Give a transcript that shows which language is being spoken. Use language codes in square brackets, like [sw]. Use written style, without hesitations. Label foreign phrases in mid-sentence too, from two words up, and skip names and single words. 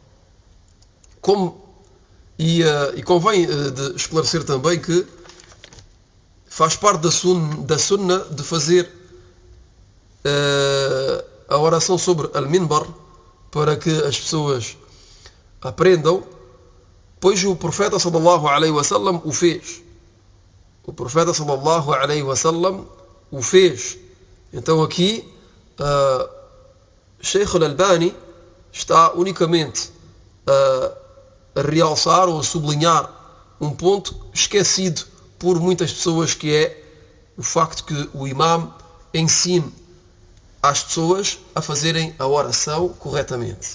[pt] E convém de esclarecer também que faz parte da sunnah de fazer a oração sobre o minbar, para que as pessoas aprendam, pois o profeta [ar] صلى الله عليه وسلم [pt] o fez. O profeta [ar] صلى الله عليه وسلم [pt] o fez. Então aqui Sheikh Al-Albani está unicamente a realçar ou a sublinhar um ponto esquecido por muitas pessoas, que é o facto que o imam ensine às pessoas a fazerem a oração corretamente.